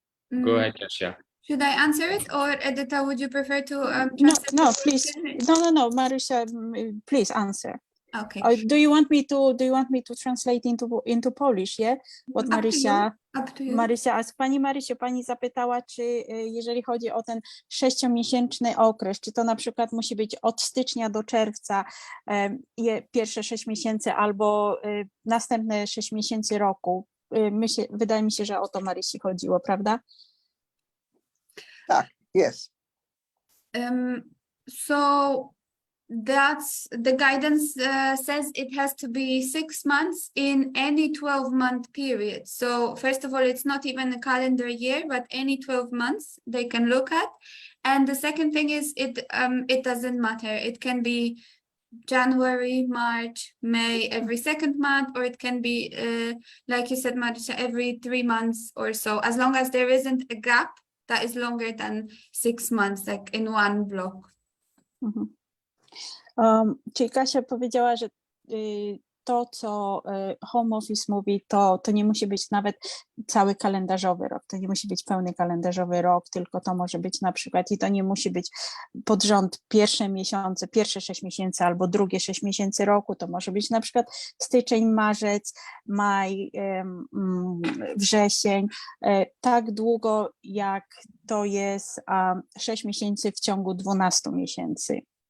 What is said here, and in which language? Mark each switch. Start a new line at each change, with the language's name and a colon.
English: Go ahead, Kasia. Should I answer it, or Edita, would you prefer to No, please. No, Marysia, please answer. Okay. Do you want me to translate into Polish, yeah? What Marysia asked.
Polish: Pani Marysiu, pani zapytała, czy jeżeli chodzi o ten 6-miesięczny okres, czy to na przykład musi być od stycznia do czerwca, pierwsze 6 miesięcy albo następne 6 miesięcy roku. Wydaje mi się, że o to Marysi chodziło, prawda? Tak,
English: yes. So that's the guidance says it has to be 6 months in any 12-month period. So first of all, it's not even a calendar year, but any 12 months they can look at. And the second thing is it doesn't matter. It can be January, March, May, every 2nd month, or it can be like you said, Marysia, every 3 months or so, as long as there isn't a gap that is longer than 6 months, like in one block.
Polish: Czyli Kasia powiedziała, że to, co Home Office mówi, to nie musi być nawet cały kalendarzowy rok, to nie musi być pełny kalendarzowy rok, tylko to może być na przykład, i to nie musi być pod rząd pierwsze 6 miesięcy albo drugie 6 miesięcy roku, to może być na przykład styczeń, marzec, maj, wrzesień, tak długo jak to jest 6 miesięcy w ciągu 12 miesięcy.